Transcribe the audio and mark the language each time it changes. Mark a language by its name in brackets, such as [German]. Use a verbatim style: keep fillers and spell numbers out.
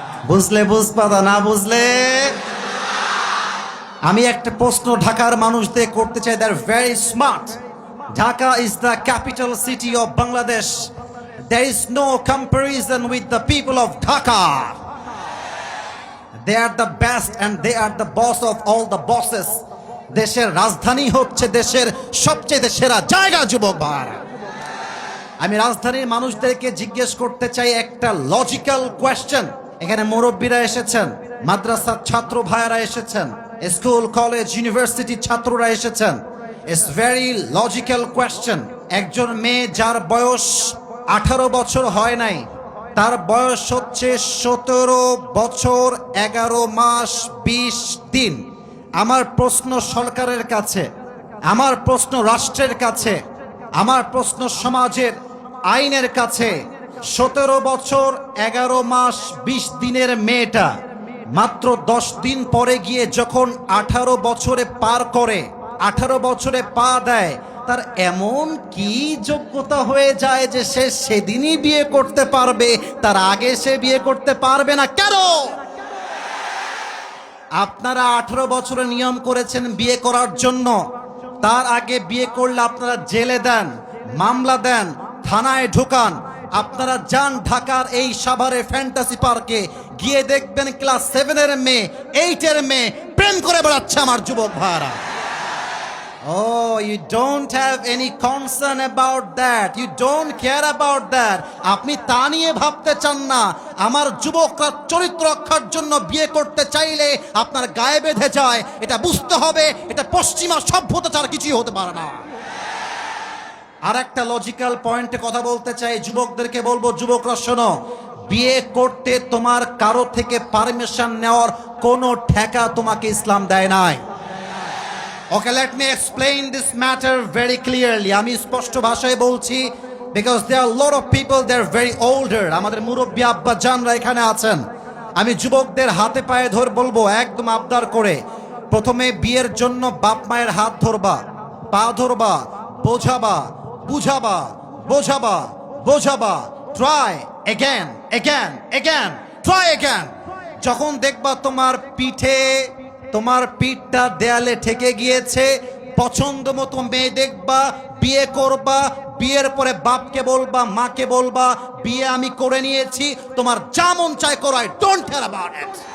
[Bangla] বুঝলে বুঝপাতা, না বুঝলে? আমি একটা প্রশ্ন ঢাকার মানুষদের করতে চাই, [English] They're very smart. Dhaka is the capital city of Bangladesh. There is no comparison with the people of Dhaka. They are the best and they are the boss of all the bosses. [Bangla] দেশের রাজধানী হচ্ছে দেশের সবচেয়ে সেরা জায়গা। যুবক ভাইরা, আমি রাজধানীর মানুষদেরকে জিজ্ঞেস করতে চাই একটা লজিক্যাল কোয়েশ্চেন। এখানে মুরব্বীরা এসেছেন, মাদ্রাসার ছাত্র ভাইয়েরা এসেছেন, স্কুল কলেজ ইউনিভার্সিটির ছাত্ররা এসেছেন। [English] It's very logical question. [Bangla] একজন মেয়ে যার বয়স আঠারো বছর হয় নাই, তার বয়স হচ্ছে সতেরো বছর এগারো মাস বিশ দিন। আমার প্রশ্ন সরকারের কাছে, আমার প্রশ্ন রাষ্ট্রের কাছে, আমার প্রশ্ন সমাজের আইনের কাছে, সতেরো বছর এগারো মাস বিশ দিনের মেয়েটা মাত্র দশ দিন পরে গিয়ে যখন আঠারো বছরে পার করে, আঠারো বছরে পা দেয়, তার এমন কি যোগ্যতা হয়ে যায় যে সে সেদিনই বিয়ে করতে পারবে, তার আগে সে বিয়ে করতে পারবে না? কেন? আপনারা আঠারো বছরে নিয়ম করেছেন বিয়ে করার জন্য, তার আগে বিয়ে করলে আপনারা জেলে দেন, মামলা দেন, থানায় ঢোকান। আপনারা যান ঢাকার এই সাভারে ফ্যান্টাসি পার্কে, গিয়ে দেখবেন ক্লাস সেভেনের মেয়ে, এইটের মেয়ে প্রেম করে বেড়াচ্ছে আমার যুবক ভাইরা। [English] Oh, you don't have any concern about that. You don't care about that. [Bangla] আপনি তা নিয়ে ভাবতে চান না। আমার যুবকরা চরিত্র রক্ষার জন্য বিয়ে করতে চাইলে আপনার গায়ে বেঁধে যায়। এটা বুঝতে হবে, এটা পশ্চিমা সভ্যতা ছাড়া কিছুই হতে পারে না। আর একটা লজিক্যাল পয়েন্টে কথা বলতে চাই, যুবকদেরকে বলবো, যুবকরা শোনো, বিয়ে করতে তোমার কারো থেকে পারমিশন নেওয়ার কোনো ঠেকা তোমাকে ইসলাম দেয় নাই। [English] Okay, let me explain this matter very clearly. [Bangla] আমি স্পষ্ট ভাষায় বলছি, [English] because there are a lot of people, they are very older. [Bangla] আমাদের মুরব্বী আব্বা জানরা এখানে আছেন। আমি যুবকদের হাতে পায়ে ধর বলবো একদম আবদার করে, প্রথমে বিয়ের জন্য বাপ মায়ের হাত ধরবা, পা ধরবা, বোঝাবা, বুঝাবা, বোঝাবা, বোঝাবা। [English] Try again, again, again, try again. [Bangla] যখন দেখবা তোমার পিঠে, তোমার পিঠটা দেয়ালে ঠেকে গিয়েছে, পছন্দ মতো মেয়ে দেখবা, বিয়ে করবা, বিয়ের পরে বাপকে বলবা, মাকে বলবা, বিয়ে আমি করে নিয়েছি, তোমার যা মন চায় করাই, [English] Don't care about it.